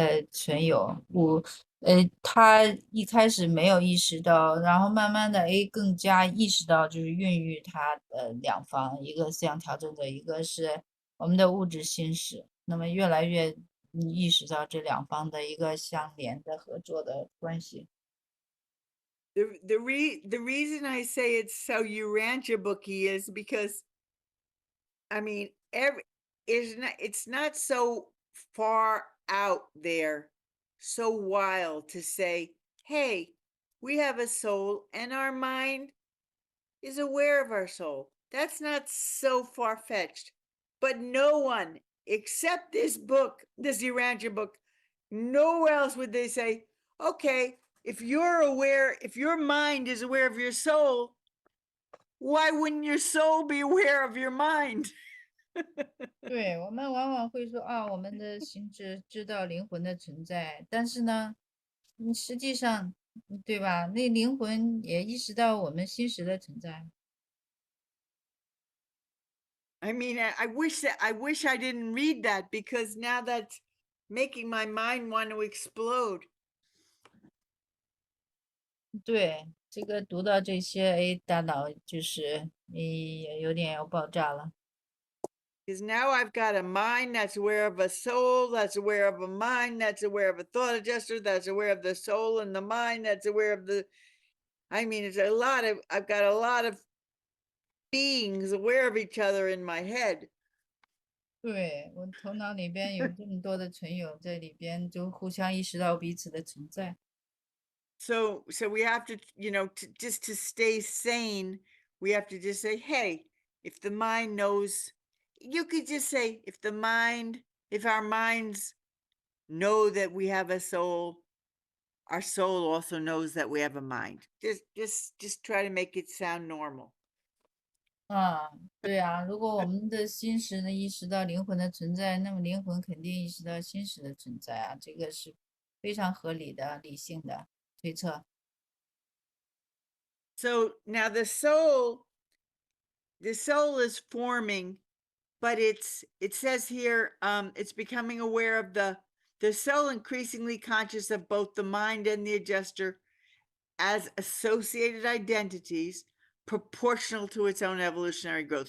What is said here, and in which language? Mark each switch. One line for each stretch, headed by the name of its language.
Chinese: 存有物，他一开始没有意识到，然后慢慢的更加意识到，就是孕育它的两方，一个思想调整者，一个是我们的物质心识，那么越来越意识到这两方的一个相连的合作的关系。
English: The reason I say it's so Urantia booky is because, I mean, it's not so far out there, so wild to say, hey, we have a soul and our mind is aware of our soul. That's not so far-fetched. But no one except this book, this Urantia book, nowhere else would they say, okay, if your mind is aware of your soul, why wouldn't your soul be aware of your mind?
Chinese: 对，我们往往会说啊，我们的心智知道灵魂的存在，但是呢，实际上，对吧？那灵魂也意识到我们心识的存在。
English: I mean, I wish I didn't read that, because now that's making my mind want to explode.
Chinese: 对，这个读到这些，哎，大脑就是有点要爆炸了。
English: Because now I've got a mind that's aware of a soul, that's aware of a mind, that's aware of a thought adjuster, that's aware of the soul and the mind, that's aware of the, I mean, I've got a lot of beings aware of each other in my head.
Chinese: 对，我头脑里边有这么多的存有在里边，就互相意识到彼此的存在。
English: So we have to, just to stay sane, we have to just say, hey, if the mind knows, you could just say, if our minds know that we have a soul, our soul also knows that we have a mind. Just try to make it sound normal.
Chinese: 对啊，如果我们的心识呢意识到灵魂的存在，那么灵魂肯定意识到心识的存在啊，这个是非常合理的、理性的推测。
English: So now the soul is forming, but it says here, it's becoming aware of the soul, increasingly conscious of both the mind and the adjuster as associated identities proportional to its own evolutionary growth.